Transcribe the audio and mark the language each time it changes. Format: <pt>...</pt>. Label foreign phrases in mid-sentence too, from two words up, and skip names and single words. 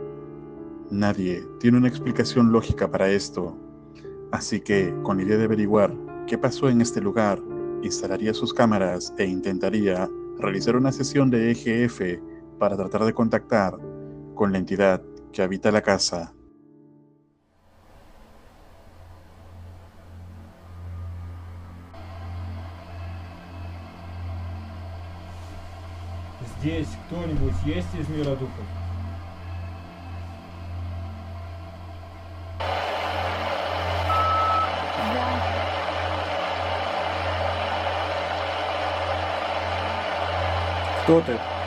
<es>Nadie tiene una explicación lógica para esto, así que, con la idea de averiguar qué pasó en este lugar, instalaría sus cámaras e intentaría realizar una sesión de EGF para tratar de contactar con la entidad que habita la casa.</es> <ru>Здесь кто-нибудь есть из мира духов? Кто ты?</ru>